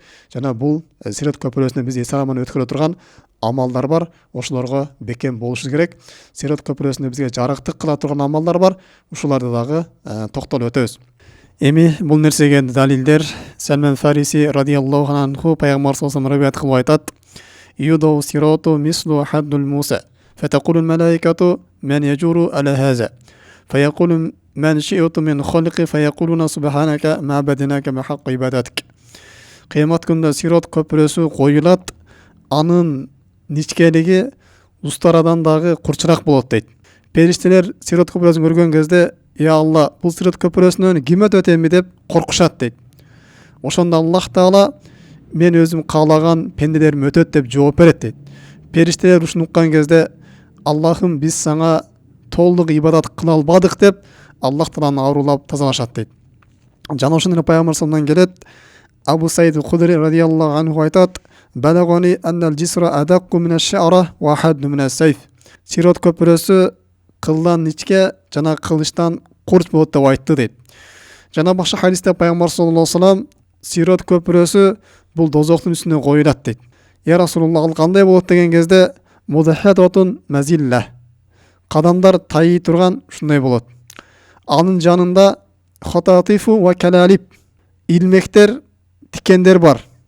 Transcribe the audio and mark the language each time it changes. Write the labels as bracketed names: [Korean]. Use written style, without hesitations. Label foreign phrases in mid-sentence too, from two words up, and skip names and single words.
[Kyrgyz] Жана бул Сират көпүрөсүндө биз эс аман өткөрө турган амалдар бар. Ошолорго бекем болушубуз керек. Сират көпүрөсүндө бизге жарыктык кыла турган амалдар бар. Ушуларды дагы токтолуп өтөбүз. Эми бул нерсеге далилдер Салман Фариси [Arabic] رضي الله عنه [Kyrgyz] пайгамбар [Arabic] صلى الله عليه [Kyrgyz] риwayat кылып айтат. [Arabic] يوضع الصراط مثل حد الموسى. فتقول الملائكة من يجيز على هذا. فيقول من شئت من خلقي فيقولون سبحانك ما عبدناك حق عبادتك. [Kyrgyz] Кыямат күндө Сират көпүрөсү коюлат. Анын ничкелиги устарадан дагы курчураак болот дейт. Периштелер Сират көпүрөсүн көргөн кезде [Arabic] «يا الله, [Kyrgyz] бул Сират көпүрөсүнөн ким өтөт эми?» деп коркушат дейт. Ошондо Аллах Таала мен өзүм каалаган пенделерим өтөт деп жооп берет дейт. Периштелер ушуну уккан кезде Аллахым, биз сага толук ибадат кыла албадык деп Аллах Тааланы аарулап тазалашат дейт. Жана ошондой пайгамбар [Arabic] صلى الله عليه [Kyrgyz] келет. Абу Саид Худри [Arabic] رضي الله عنه [Kyrgyz] айтат: [Arabic] «بلغني أن الجسر أدق من الشعرة وأحد من السيف». [Kyrgyz] Сират көпүрөсү кылдан ничке жана кылычтан курч болот деп айтты дейт. Жана башка хадисте пайгамбар [Arabic] صلى الله عليه وسلم [Kyrgyz] Сират көпүрөсү бул дозоктун үстүнө коюлат дейт. [Arabic] يا رسول الله, [Kyrgyz] ал кандай болот деген кезде [Arabic] مدحضة مزلة. [Kyrgyz] Кадамдар тайый турган ушундай болот. Анын жанында [Arabic] خطاطيف وكلاليب, [Kyrgyz] илмектер, тикендер бар.